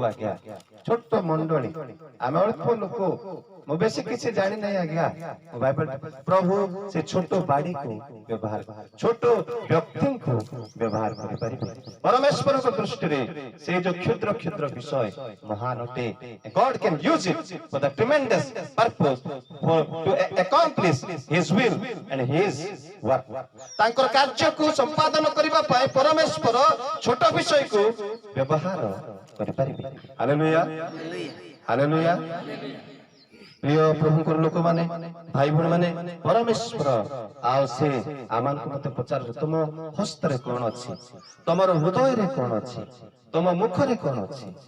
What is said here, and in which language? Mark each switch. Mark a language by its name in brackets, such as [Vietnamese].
[Odia] ଆଜ୍ଞା ଛୋଟ ମଣ୍ଡଳୀ, ଆମେ ଅଳ୍ପ ଲୋକ। ମୁଁ ବେଶୀ କିଛି ଜାଣି ନାହିଁ ଆଜ୍ଞା। ପ୍ରଭୁ ସେ ଛୋଟ ବାଡିକୁ ବ୍ୟବହାର, ଛୋଟ ବ୍ୟକ୍ତିଙ୍କୁ ବ୍ୟବହାର କରିପାରିବେ। ପରମେଶ୍ୱରଙ୍କ ଦୃଷ୍ଟିରେ ସେ ଯୋଉ କ୍ଷୁଦ୍ର କ୍ଷୁଦ୍ର ବିଷୟ ମହାନ ଅଟେ। [English] God can use it for the tremendous purpose to accomplish his will and his work. [Odia] ତାଙ୍କର କାର୍ଯ୍ୟକୁ ସମ୍ପାଦନ କରିବା ପାଇଁ ପରମେଶ୍ୱର ଛୋଟ ବିଷୟକୁ ବ୍ୟବହାର କରିପାରିବେ। Hallelujah hallelujah. ପ୍ରିୟ ପ୍ରଭୁଙ୍କର ଲୋକମାନେ, ଭାଇ ଭଉଣୀମାନେ, ପରମେଶ୍ୱର ଆଉ ସେ ଆମମାନଙ୍କୁ ମତେ ପଚାରୁଛି ତୁମ ହସ୍ତରେ କଣ ଅଛି, ତମର ହୃଦୟରେ କଣ ଅଛି, ତମ ମୁଖରେ କଣ ଅଛି।